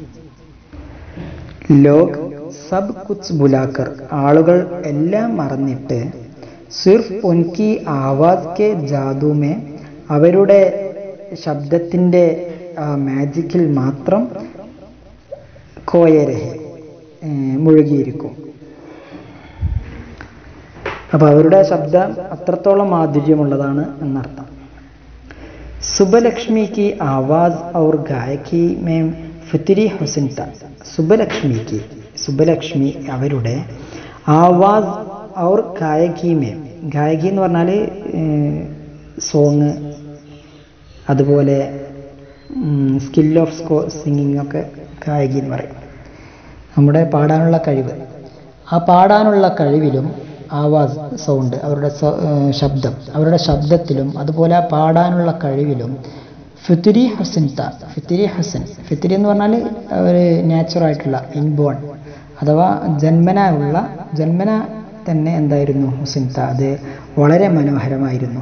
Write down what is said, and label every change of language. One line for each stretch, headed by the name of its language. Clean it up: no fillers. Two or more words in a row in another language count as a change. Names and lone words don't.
Hindi: लोग सब कुछ भुलाकर
Malayalam: ആളുകൾ എല്ലാം മറന്നിട്ട്,
Hindi: सिर्फ़ उनकी आवाज़ के जादू में
Malayalam: അവരുടെ ശബ്ദത്തിൻ്റെ ആ മാജിക്കിൽ മാത്രം,
Hindi: കോയരഹെ മുഴുകിയിരിക്കും.
Malayalam: അപ്പോൾ അവരുടെ ശബ്ദം അത്രത്തോളം മാധുര്യമുള്ളതാണ് എന്നർത്ഥം.
Hindi: സുബ്ബലക്ഷ്മി की आवाज और गायकी में फितरी हुस्न था. സുബ്ബലക്ഷ്മി അവരുടെ ആവാസ് और गायकी में,
Malayalam: ഗായകി എന്ന് പറഞ്ഞാൽ സോങ്, അതുപോലെ
English: skill of singing
Malayalam: ഒക്കെ ഗായകി എന്ന് പറയും. നമ്മുടെ പാടാനുള്ള കഴിവ്, ആ പാടാനുള്ള കഴിവിലും, ആവാസ് സൗണ്ട്, അവരുടെ ശബ്ദം, അവരുടെ ശബ്ദത്തിലും, അതുപോലെ ആ പാടാനുള്ള കഴിവിലും,
Hindi: फ़ितरी हुस्न था, फ़ितरी हुस्न,
Malayalam: ഫിത്രി എന്ന് പറഞ്ഞാൽ അവർ നാച്ചുറായിട്ടുള്ള, ഇൻബോൺ അഥവാ ജന്മന തന്നെ എന്തായിരുന്നു,
Hindi: हुस्न था,
Malayalam: അത് വളരെ മനോഹരമായിരുന്നു.